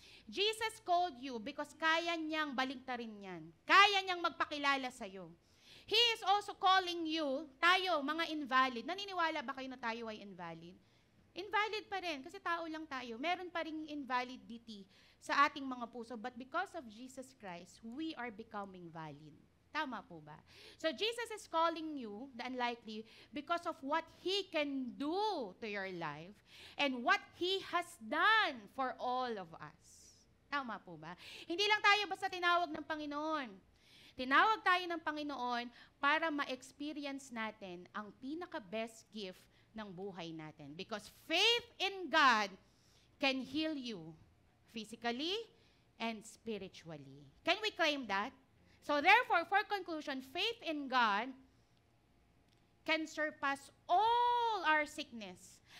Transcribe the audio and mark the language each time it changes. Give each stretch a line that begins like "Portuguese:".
English: Jesus called you because
Filipino: kaya niyang baliktarin yan. Kaya niyang magpakilala sa'yo.
English: He is also calling you,
Filipino: tayo, mga invalid. Naniniwala ba kayo na tayo ay invalid? Invalid pa rin, kasi tao lang tayo. Meron pa rin invalidity sa ating mga puso.
English: But because of Jesus Christ, we are becoming valid.
Filipino: Tama po ba?
English: So Jesus is calling you, the unlikely, because of what He can do to your life and what He has done for all of us.
Filipino: Tama po ba? Hindi lang tayo basta tinawag ng Panginoon. Tinawag tayo ng Panginoon para ma-experience natin ang pinaka-best gift ng buhay natin.
English: Because faith in God can heal you physically and spiritually. Can we claim that? So therefore, for conclusion, faith in God can surpass all our sickness.